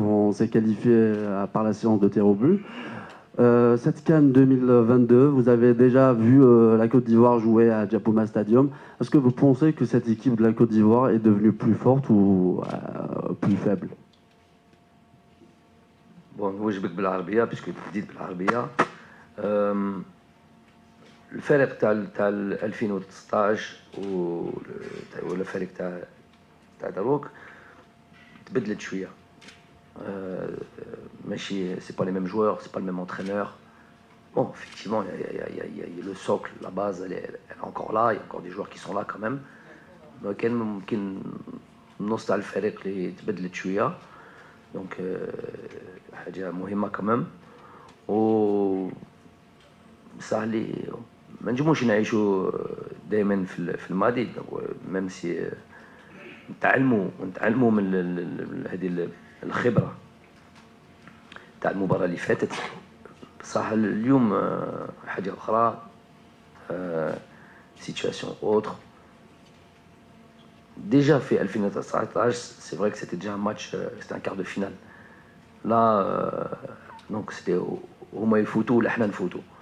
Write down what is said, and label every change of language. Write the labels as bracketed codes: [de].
[fr] On s'est qualifié par la séance de tir au but. Cette CAN 2022, vous avez déjà vu la Côte d'Ivoire jouer à Djapoma Stadium. Est-ce que vous pensez que cette équipe de la Côte d'Ivoire est devenue plus forte ou plus faible? Bon, [ar] نوجبك بالعربية [fr] puisque [ar] بديت بالعربية. الفرق تاع 2019 ولا الفرق تاع دروك تبدلت شويه. ماشي [fr] c'est pas les mêmes joueurs, c'est pas le même entraîneur. Bon, effectivement, il y a le socle, la base, elle est encore là, il y a encore des joueurs qui sont là quand même. [ar] كان ممكن نص تاع الفريق اللي تبدلت شويه. [fr] Donc [ar] حاجه مهمه [fr] quand même. [ar] و سهل ما نجموش نعيشوا دائما في الماضي [fr] ميم سي [ar] نتعلموا من هذه الخبره تاع المباراه اللي فاتت. بصح اليوم حاجه اخرى [fr] سيتواسيون اوتر. Déjà fait 2019, c'est vrai que c'était déjà un match, c'était un quart de finale. Là, donc c'était [ar] هما يفوتوا ولا حنا نفوتوا.